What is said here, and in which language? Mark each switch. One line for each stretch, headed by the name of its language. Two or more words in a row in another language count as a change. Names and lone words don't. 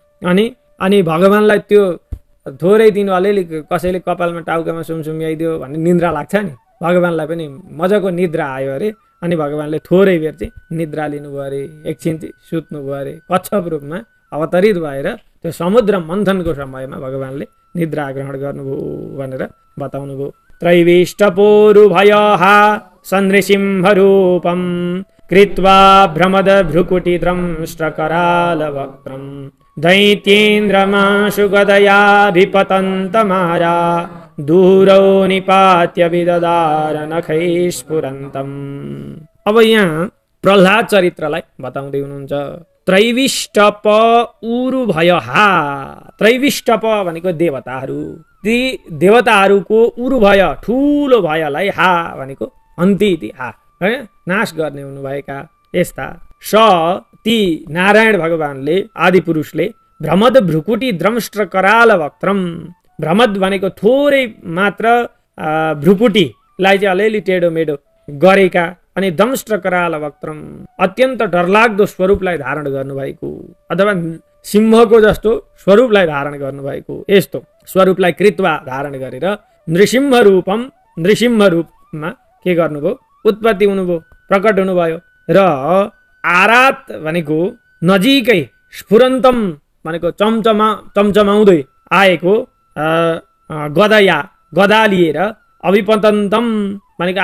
Nepali: अनि भगवानलाई त्यो थोरै दिनु अलिअलि कसैले कपालमा टाउकामा सुमसुम्याइदियो भन्ने निद्रा लाग्छ नि, भगवानलाई पनि मजाको निद्रा आयो अरे। अनि भगवानले थोरै बेर चाहिँ निद्रा लिनुभयो अरे, एकछिन चाहिँ सुत्नुभयो अरे। कच्छप रूपमा अवतरित भएर त्यो समुद्र मन्थनको समयमा भगवानले निद्रा ग्रहण गर्नुभयो भनेर बताउनु भयो।
Sanskrit: त्रैविष्टपोरुभयहा सनृसिंहरूपं कृत्वा भ्रमद भ्रुकुटिद्रंष्ट्रकरालवक्त्रं दैत्येन्द्रमाशु गदयाभिपतन्तमारा दूरौ निपात्य विदधार नखैस्फुरन्तम्।
Nepali: अब यहाँ प्रह्लाद चरित्रलाई बताउँदै हुनुहुन्छ। त्रैविष्टप उरुभयहा, त्रैविष्टप भनेको देवताहरू, ती देवताहरूको उरुभय ठुलो भयलाई हा भनेको अन्त्य इति हा है नाश गर्ने हुनुभएका यस्ता स ती नारायण भगवानले आदि पुरुषले
Sanskrit: भ्रमद भ्रुकुटी द्रंष्ट्र कराल
Nepali: वक्त्रम, भ्रमद भनेको थोरै मात्र भ्रुकुटीलाई चाहिँ अलिअलि टेढो मेढो गरेका अनि
Sanskrit: दंष्ट्र कराल वक्त्रम
Nepali: अत्यन्त डरलाग्दो स्वरूपलाई धारण गर्नुभएको अथवा सिंहको जस्तो स्वरूपलाई धारण गर्नुभएको यस्तो स्वरूपलाई कृत्वा धारण गरेर
Sanskrit: नृसिंह रूपम,
Nepali: नृसिंह रूपमा के गर्नुभयो, उत्पत्ति हुनुभयो, प्रकट हुनुभयो। र आरात भनेको नजिकै, स्फुरन्तम भनेको चम्चमाउँदै आएको गदा लिएर, अभिपतन्तम भनेको